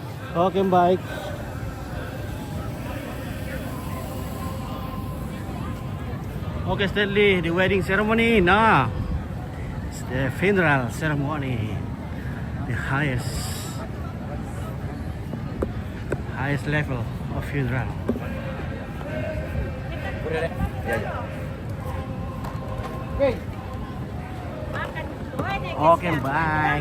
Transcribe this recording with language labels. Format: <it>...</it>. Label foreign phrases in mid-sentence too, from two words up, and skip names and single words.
<id>Okay, baik.</id> <en>Okay, Stanley, the wedding ceremony. Nah, it's the funeral ceremony. The highest level of funeral. Okay, bye.</en>